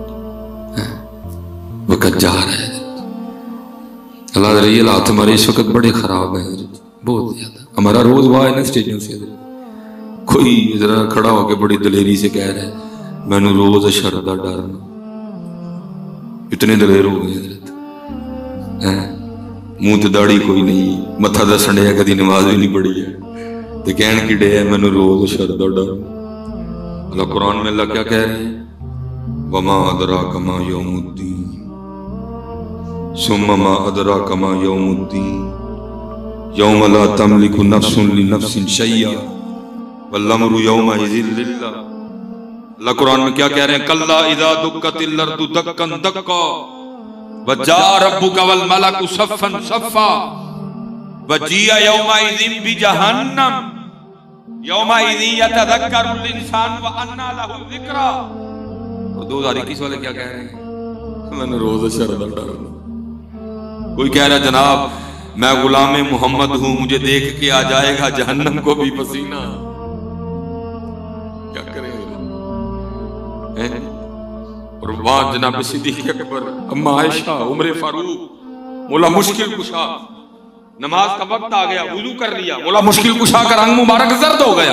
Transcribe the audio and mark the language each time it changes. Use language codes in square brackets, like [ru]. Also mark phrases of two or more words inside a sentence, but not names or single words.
[ur] وقت جا رہا ہے اللہ رہی حالات ہمارے اس وقت بڑے خراب ہیں حضرت، بہت زیادہ. ہمارا روز ہوا ہے نا اسٹیجوں سے حضرت، کوئی ذرا کھڑا ہو کے بڑی دلیری سے کہہ رہا ہے [pa] میں نے روز اشر دا ڈرنا. [ur] اتنے دلیر ہو گئے حضرت، منہ تے داڑھی کوئی نہیں، [pa] متھا دسن ڈیا کدی نماز بھی نہیں پڑھی ہے تے کہن کی ڈے ہے میں نے روز اشر دا ڈرنا. [ur] اللہ قرآن میں اللہ کیا کہہ رہے ہیں [ar] وما ادراک ما یوم الدین ثم ما ادراک ما یوم الدین یوم لا تملک نفس لنفس شیئا والامر یومئذ للہ. [ur] اللہ قرآن میں کیا کہہ رہے ہیں [ar] کلا اذا دکت الارض دکا دکا وجاء ربک والملک صفا صفا وجیء یومئذ بجہنم یومئذ یتذکر الانسان وانى له الذکری. [ur] اور 2021 والے کیا کہہ رہے ہیں [pa] میں نے روز اشر دا ڈرنا. [ur] کوئی کہہ رہا جناب میں غلام محمد ہوں مجھے دیکھ کے آ جائے گا جہنم کو بھی پسینہ. کیا کریں اور وہاں جناب صدیق اکبر، اما عائشہ، عمر فاروق، مولا مشکل کشا، نماز کا وقت آ گیا وضو کر لیا، مولا مشکل کشا کا رنگ مبارک زرد ہو گیا.